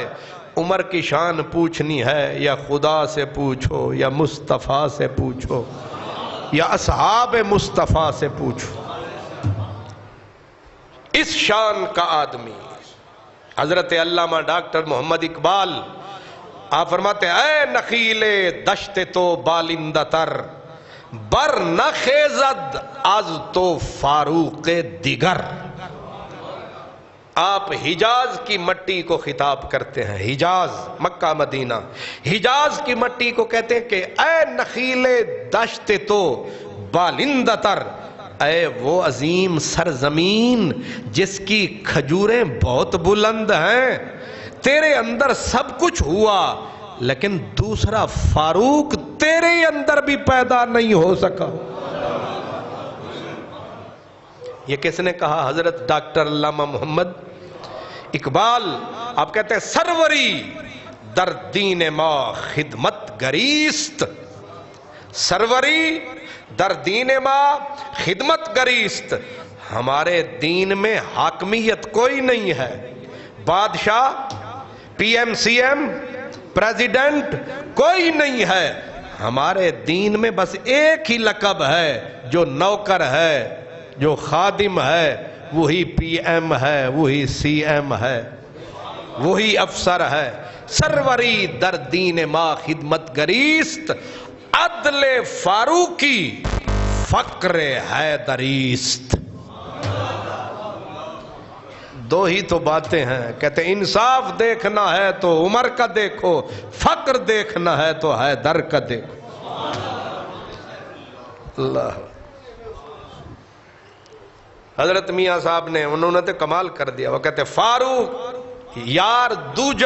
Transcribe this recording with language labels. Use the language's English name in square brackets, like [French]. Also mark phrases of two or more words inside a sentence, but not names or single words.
[Urdu] عمر کی شان پوچھنی ہے یا خدا سے پوچھو یا مصطفیٰ سے پوچھو یا اصحاب مصطفیٰ سے پوچھو۔ اس شان کا آدمی حضرت علامہ ڈاکٹر محمد اقبال، آپ فرماتے ہیں [Persian] اے نخیل دشت تو بالندہ تر، بر نہ خیزد از تو فاروق دیگر۔ [Urdu] آپ حجاز کی مٹی کو خطاب کرتے ہیں، حجاز مکہ مدینہ، حجاز کی مٹی کو کہتے ہیں کہ [Persian] اے نخیل دشت تو بالندہ تر، [Urdu] اے وہ عظیم سرزمین جس کی کھجوریں بہت بلند ہیں، تیرے اندر سب کچھ ہوا لیکن دوسرا فاروق تیرے اندر بھی پیدا نہیں ہو سکا۔ یہ کس نے کہا؟ حضرت ڈاکٹر علامہ محمد اقبال۔ آپ کہتے ہیں [Persian] سروری در دین ما خدمت گریست، سروری در دین ما خدمت گریست، [Urdu] ہمارے دین میں حاکمیت کوئی نہیں ہے، بادشاہ، [English] PM CM, [Urdu] پریزیڈنٹ کوئی نہیں ہے، ہمارے دین میں بس ایک ہی لقب ہے، جو نوکر ہے، جو خادم ہے، وہی پی ایم ہے، وہی سی ایم ہے، وہی افسر ہے۔ [Persian] سروری در دین ما خدمت گریست، عدل فاروقی فقر حیدریست۔ [Urdu] دو ہی تو باتیں ہیں، کہتے ہیں انصاف دیکھنا ہے تو عمر کا دیکھو، فقر دیکھنا ہے تو حیدر کا دیکھو۔ اللہ، حضرت میاں صاحب نے، انہوں نے تو کمال کر دیا، وہ کہتے ہیں [Punjabi] فاروق یار دوجا